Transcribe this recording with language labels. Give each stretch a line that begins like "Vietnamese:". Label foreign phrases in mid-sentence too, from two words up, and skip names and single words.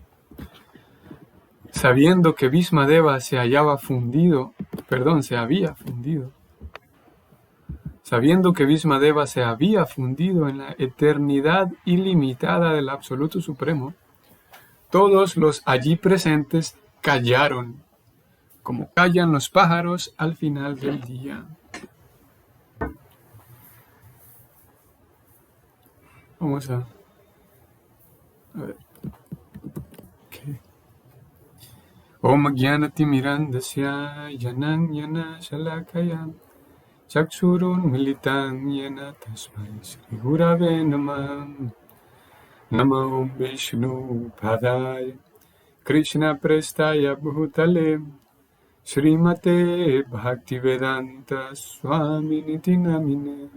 Spanish: Sabiendo que Bhismadeva se había fundido en la eternidad ilimitada del Absoluto Supremo, todos los allí presentes callaron, como callan los pájaros al final del día. Vamos a ver. Okay.
Sanskrit: ॐ ज्ञानतिमिरान्धस्य ज्ञानाञ्जन शलाकया चक्षुरुन् मीलितं येन तस्मै श्री गुरवे नमः. नमो विष्णु पादाय कृष्ण प्रेष्ठाय भूतले श्रीमते भक्तिवेदान्त स्वामी निति नामिने.